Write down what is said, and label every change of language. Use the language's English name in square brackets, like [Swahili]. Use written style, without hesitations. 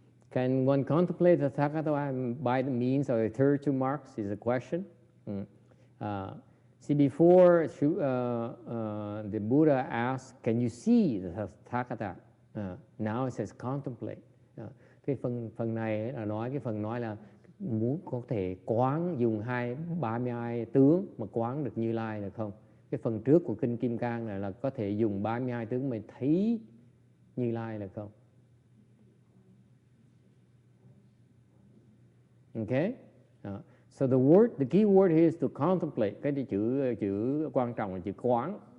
[English] Can one contemplate the Tathagata by the means of the 32 marks is a question. See, before the Buddha asked, can you see the Tathagata? Now it says contemplate. [Vietnamese] Cái phần này là nói, cái phần nói là muốn có thể quán, dùng 32 tướng mà quán được Như Lai được không? Cái phần trước của Kinh Kim Cang này là có thể dùng 32 tướng mà thấy Như Lai được không? [English] Okay? So the key word here is to contemplate. [Vietnamese] Cái chữ quan trọng là chữ quán.